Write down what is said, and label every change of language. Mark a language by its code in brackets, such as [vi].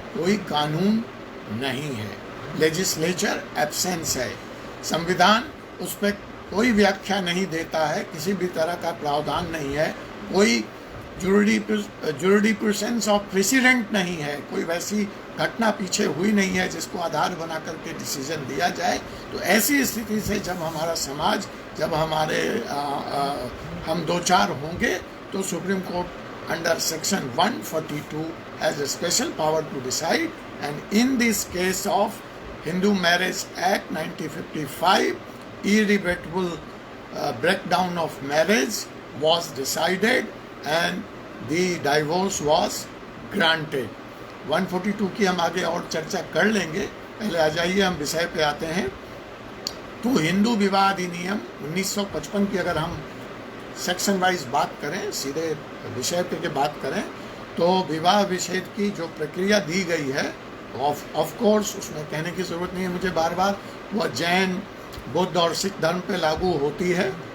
[hi] कोई कानून नहीं है, लेजिस्लेचर एब्सेंस है, संविधान उस पर कोई व्याख्या नहीं देता है, किसी भी तरह का प्रावधान नहीं है, कोई जुरिडिक्शंस ऑफ प्रेसिडेंट नहीं है, कोई वैसी घटना पीछे हुई नहीं है जिसको आधार बना करके डिसीजन दिया जाए। तो ऐसी स्थिति से जब हमारा समाज, जब हमारे हम दो चार होंगे तो [en] Supreme Court under section 142 has a special power to decide, and in this case of Hindu Marriage Act 1955, irrebuttable breakdown of marriage was decided and the divorce was granted. [hi] 142 की हम आगे और चर्चा कर लेंगे, पहले आ जाइए हम विषय पे आते हैं। तो हिंदू विवाह अधिनियम 1955 की अगर हम सेक्शन वाइज बात करें, सीधे विषय पे की बात करें, तो विवाह विच्छेद की जो प्रक्रिया दी गई है, ऑफ कोर्स उसमें कहने की ज़रूरत नहीं है मुझे बार बार, वह जैन, बुद्ध और सिख धर्म पे लागू होती है।